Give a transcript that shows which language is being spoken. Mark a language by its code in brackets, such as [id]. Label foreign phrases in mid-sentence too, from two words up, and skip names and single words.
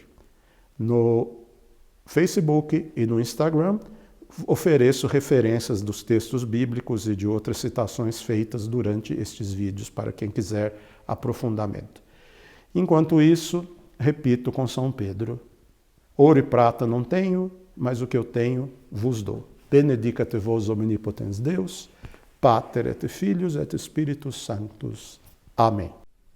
[pt] No Facebook e no Instagram ofereço referências dos textos bíblicos e de outras citações feitas durante estes vídeos para quem quiser aprofundamento. Enquanto isso, repito com São Pedro: ouro e prata não tenho, mas o que eu tenho vos dou. [la] Benedicat vos omnipotens Deus, Pater et Filius et Spiritus Sanctus. [pt] Amém.